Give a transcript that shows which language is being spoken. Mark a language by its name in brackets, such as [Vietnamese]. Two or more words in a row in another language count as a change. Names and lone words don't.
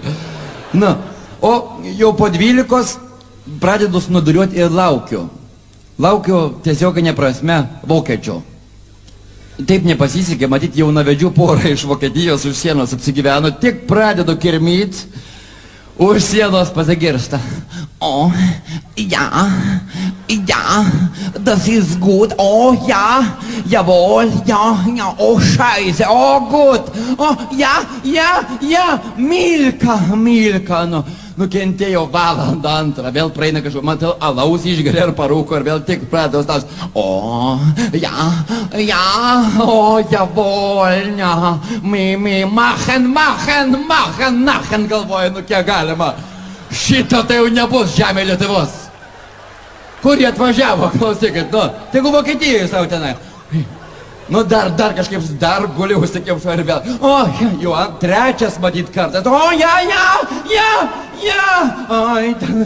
[Lithuanian] Nu, o jau po 12 pradedu snuduriuoti ir laukiu. Laukiu tiesioginė prasme vokiečio. Taip nepasisekė, matyti jaunavedžių porą iš Vokietijos už sienos apsigyveno, tik pradedu kirmyt, už sienos pasigirsta. O, [German] ja, das ist gut, o, ja, jawohl, ja, o, scheiße, o, gut, o, ja, Milka, [Lithuanian] nu. Nukentėjo valandą antrą, vėl praeina kažkur, matau, alaus išgeria ir parūko ir vėl tik pradėjo stas. O, [German] ja, o, jawohl, ja, machen, [Lithuanian] galvoju, nu kiek galima. Šito tai jau nebus žemė Lietuvos. Kur jie atvažiavo, klausykit, nu, tegu Vokietijoje savo tenai. Nu, dar kažkaip, dar guliau, sakiau, ir vėl. O, jau trečias matyt kartas. O, ja. Ai, ten.